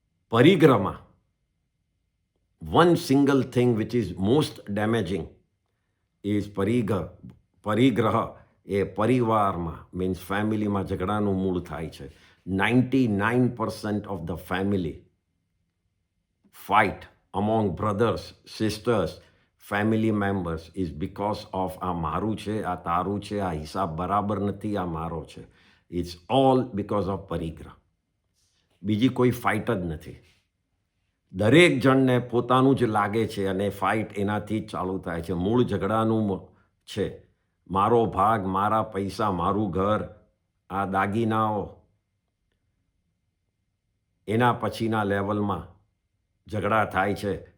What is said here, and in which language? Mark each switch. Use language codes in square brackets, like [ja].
[gu] પરિગ્રહમાં [en] one single thing which is most damaging is [gu] પરિગ્રહ એ પરિવારમાં means ફેમિલીમાં ઝઘડાનું મૂળ થાય છે. [en] 99% of the family fight among brothers, sisters, family members is because of [gu] આ મારું છે, આ તારું છે, આ હિસાબ બરાબર નથી, આ મારો છે. [en] It's all because of પરિગ્રહ. [gu] બીજી કોઈ ફાઇટ જ નથી. દરેક જણને પોતાનું જ લાગે છે અને ફાઇટ એનાથી જ ચાલુ થાય છે. મૂળ ઝઘડાનું છે મારો ભાગ, મારા પૈસા, મારું ઘર, આ દાગીનાઓ. એના પછીના લેવલમાં ઝઘડા થાય છે.